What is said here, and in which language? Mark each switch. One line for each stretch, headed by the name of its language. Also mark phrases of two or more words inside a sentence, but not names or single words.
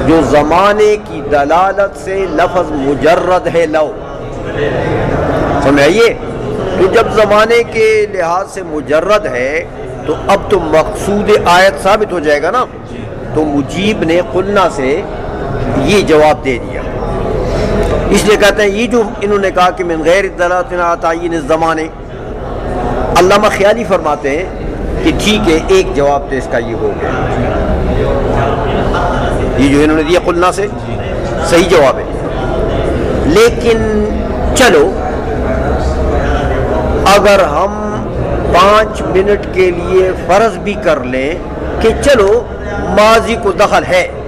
Urdu: جو زمانے کی دلالت سے لفظ مجرد ہے لو، سمجھئے؟ تو جب زمانے کے لحاظ سے مجرد ہے تو اب تو مقصود آیت ثابت ہو جائے گا نا. تو مجیب نے قلنا سے یہ جواب دے دیا. اس لیے کہتے ہیں یہ جو انہوں نے کہا کہ
Arabic: من غیر دلالت علی تعیین الزمان،
Urdu: علامہ خیالی فرماتے ہیں کہ ٹھیک ہے ایک جواب تو اس کا یہ ہو گیا، یہ جو انہوں نے دیا قلنا سے صحیح جواب ہے. لیکن چلو اگر ہم 5 منٹ کے لیے فرض بھی کر لیں کہ چلو ماضی کو دخل ہے،